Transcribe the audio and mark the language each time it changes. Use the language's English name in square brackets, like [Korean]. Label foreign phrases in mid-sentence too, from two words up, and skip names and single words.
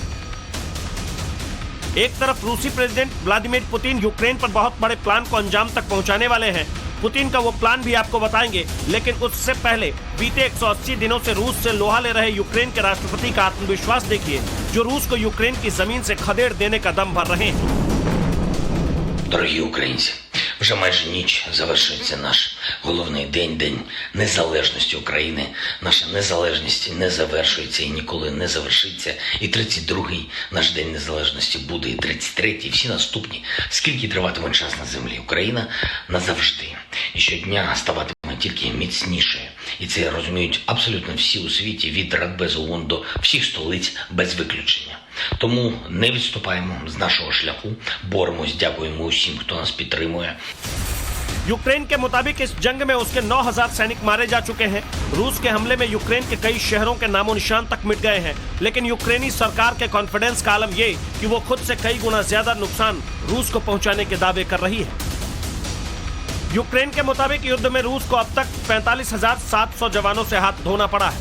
[Hindi] एक तरफ रूसी प्रेसिडेंट व्लादिमीर पुतिन यूक्रेन पर बहुत बड़े प्लान को अंजाम तक पहुंचाने वाले हैं। पुतिन का वो प्लान भी आपको बताएंगे, लेकिन उससे पहले बीते 180 दिनों से रूस से लोहा ले रहे यूक्रेन के राष्ट्रपति का आत्मविश्वास देखिए, जो रूस को यूक्रेन की जमीन से खदेड़ देने का दम भर रहे हैं। [Ukrainian] Дорогі українці, вже майже ніч завершується наш головний день, День Незалежності України. Наша незалежність не завершується і ніколи не завершиться. І 32-й наш День Незалежності буде, і 33-й, і всі наступні. Скільки триватиме час на землі, Україна назавжди. І щодня ставатиме тільки міцнішає. І це розуміють абсолютно всі у світі, від Радбезу ООН до всіх столиць без виключення. Тому не відступаємо з нашого шляху, боремось, дякуємо усім, хто нас підтримує. [Hindi] यूक्रेन के मुताबिक इस जंग में उसके 9,000 सैनिक मारे जा चुके हैं। रूस के हमले में यूक्रेन के कई शहरों के नामो निशान तक मिट गए हैं, लेकिन यूक्रेनी सरकार के कॉन्फिडेंस का आलम ये कि वो खुद से कई गुना ज्यादा नुकसान रूस को पहुंचाने के दावे कर रही है। यूक्रेन के मुताबिक युद्ध में रूस को अब तक 45,700 जवानों से हाथ धोना पड़ा है।